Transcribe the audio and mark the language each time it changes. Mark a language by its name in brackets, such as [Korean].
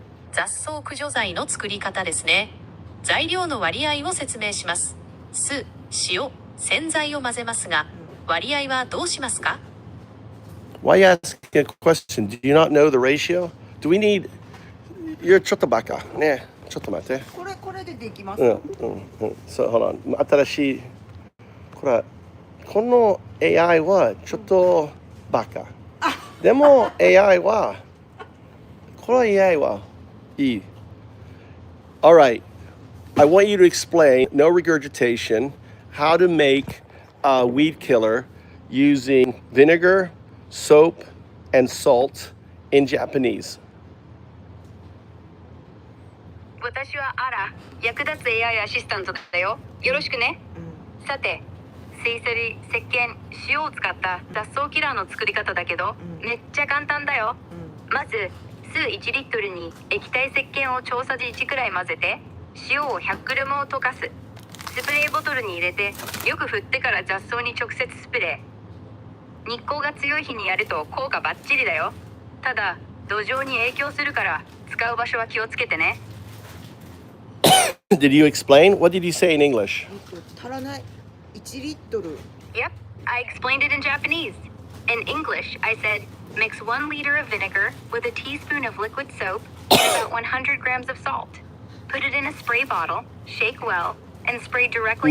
[Japanese] 雑草駆除剤の作り方ですね。材料の割合を説明します。酢、塩、洗剤を混ぜますが、割合はどうしますか？ [English] Why are you asking a question? Do you not know the ratio? Do we need... [Japanese] You're ちょっとバカ。ね。ちょっと待って。これでできます。 [English] So, hold on. 新しい。 [Japanese] この AI はちょっとバカ。でも AI は、この AI はいい。 [English] All right. I want you to explain, no regurgitation, how to make a weed killer using vinegar, soap, and salt in Japanese. [Japanese] 私はアラ、役立つ AI アシスタントだよ。よろしくね。さて、水セリ、石鹸、塩を使った雑草キラーの作り方だけど、めっちゃ簡単だよ。まず、酢1リットルに液体石鹸を超さじ1くらい混ぜて、塩を100グラムを溶かす。スプレーボトルに入れて、よく振ってから雑草に直接スプレー。日光が強い日にやると効果バッチリだよ。ただ、土壌に影響するから、使う場所は気をつけてね。 [English] Did you explain? What did you say in English? [Japanese] 足らない。1リットル。 [English] Yep, I explained it in Japanese. In English, I said, mix 1 liter of vinegar with a teaspoon of liquid soap and about 100 grams of salt. Put it in a spray bottle, shake well, and spray directly